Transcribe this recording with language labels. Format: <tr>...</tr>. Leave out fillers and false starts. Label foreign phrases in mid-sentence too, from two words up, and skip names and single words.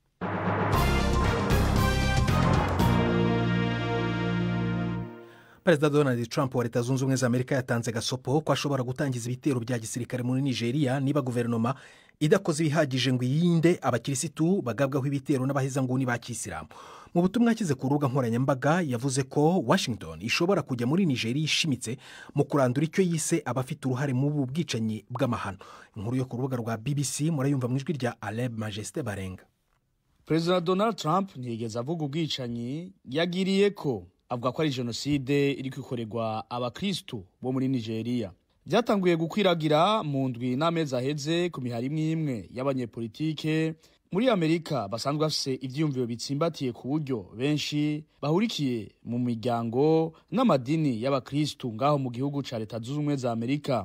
<rw>Perezida Donald Trump wa Leta Zunze Ubumwe za Amerika yatanze gasopo ko ashobora gutangiza ibitero bya gisirikare muri Nigeria niba guverinoma idakoze ibihagije ngo yirinde abakirisitu bagabwaho ibitero n'abahezanguni ba Kisilamu. Mu butumwa yakize ku rubuga nkoranyambaga yavuze ko Washington ishobora kujya muri Nigeria ishimitse mu kurandura icyo yise abafite uruhare mu bwicanyi bw'amahano. Inkuru yo ku rubuga rwa BBC murayumva mu ijwi rya Aleb Majesté Barenga. Perezida Donald Trump ntiyigeze avuga ubwicanyi yagiriye ko avuga ko ari jenoside iri kwikorerwa abakristu bo muri Nigeria.</rw> <rn>Byatanguye gukwiragira mu ndwi n'amezi aheze ku mihari imwe y'abanyepolitike muri Amerika basanzwe bafise ivyumviro bitsimbatiye ku buryo benshi bahurikiye mu miryango n'amadini y'abakristu ngaho mu gihugu ca Leta Zunze Ubumwe za Amerika.</rn>